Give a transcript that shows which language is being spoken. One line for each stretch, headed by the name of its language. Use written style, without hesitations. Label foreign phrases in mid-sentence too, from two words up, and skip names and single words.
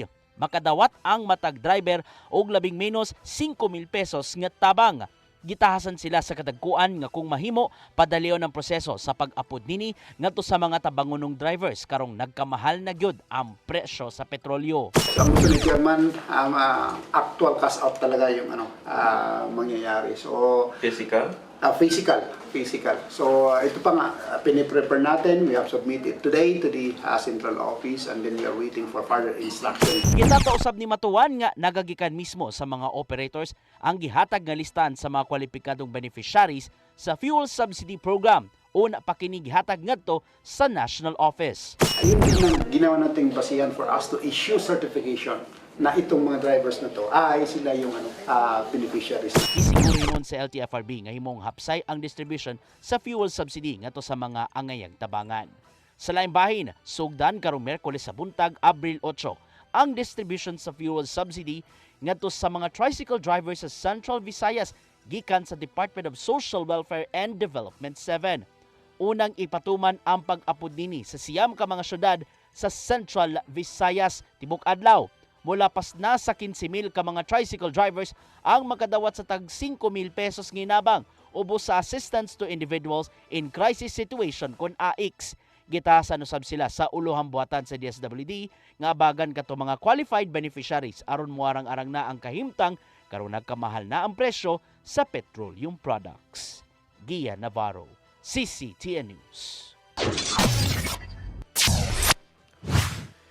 Cebuano: Makadawat ang matag driver og labing menos 5,000 pesos nga tabang. Gitahasan sila sa kadagkuan nga kung mahimo padalion ang proseso sa pag-apod nini ngadto sa mga tabangonong drivers karong nagkamahal na gyud ang presyo sa petrolyo.
Filipino: So, ang gusto ni Chairman,
English: actual cash out
Filipino: talaga yung mangyayari. So, Physical? Physical. So, ito pa nga, piniprepare natin.
English: We have submitted today to the central office and then we are waiting for further instructions.
Cebuano: Gitatausab ni Matuan nga nagagikan mismo sa mga operators ang gihatag nga listahan sa mga kwalipikadong beneficiaries sa
English: fuel subsidy program.
Cebuano: Una pa kini gihatag ngadto sa national office.
Filipino: Ayun din ang ginawa nating basihan
English: for us to issue certification
Filipino: na itong mga drivers na to ay sila yung beneficiaries.
Cebuano: Isiguro nun sa LTFRB nga himong hapsay ang distribution sa
English: fuel subsidy
Cebuano: ngadto sa mga angayang tabangan. Sa laing bahin, sugdan karong Miyerkules sa buntag, Abril 8, ang distribution sa
English: fuel subsidy
Cebuano: ngadto sa mga
English: tricycle drivers
Cebuano: sa Central Visayas gikan sa Department of Social Welfare and Development 7. Unang ipatuman ang pag-apod nini sa siyam ka mga syudad sa Central Visayas tibok adlaw. Mulapas na sa 15,000 ka mga
English: tricycle drivers
Cebuano: ang makadawat sa tag 5,000 pesos nginabang ubos sa
English: assistance to individuals in crisis situation
Cebuano: kon AICS. Gitahasan usab sila sa uluhang buhatan sa DSWD nga abagan kato mga
English: qualified beneficiaries
Cebuano: aron muarang-arang na ang kahimtang karon nagkamahal na ang presyo sa
English: petroleum products.
Cebuano: Gia Navarro, CCTN News.